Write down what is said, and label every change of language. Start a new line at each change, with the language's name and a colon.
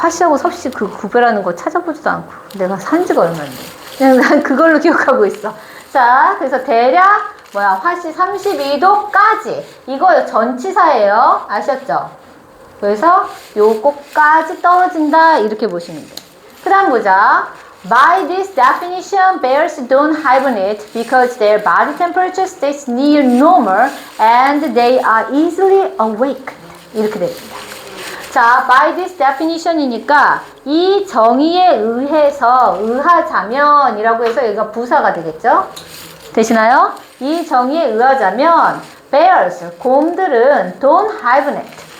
Korean: 화씨하고 섭씨 구별하는 거 찾아보지도 않고 내가 산 지가 얼마인데 그냥 난 그걸로 기억하고 있어. 자, 그래서 대략 화씨 32도까지 이거 전치사예요. 아셨죠? 그래서 요거까지 떨어진다 이렇게 보시면 돼요. 그 다음 보자.
English: By this definition, bears don't hibernate because their body temperature stays near normal and they are easily awakened.
Korean: 이렇게 됩니다. 자,
English: by this definition
Korean: 이니까 이 정의에 의하자면이라고 해서 여기가 부사가 되겠죠? 되시나요? 이 정의에 의하자면 bears, 곰들은
English: don't hibernate.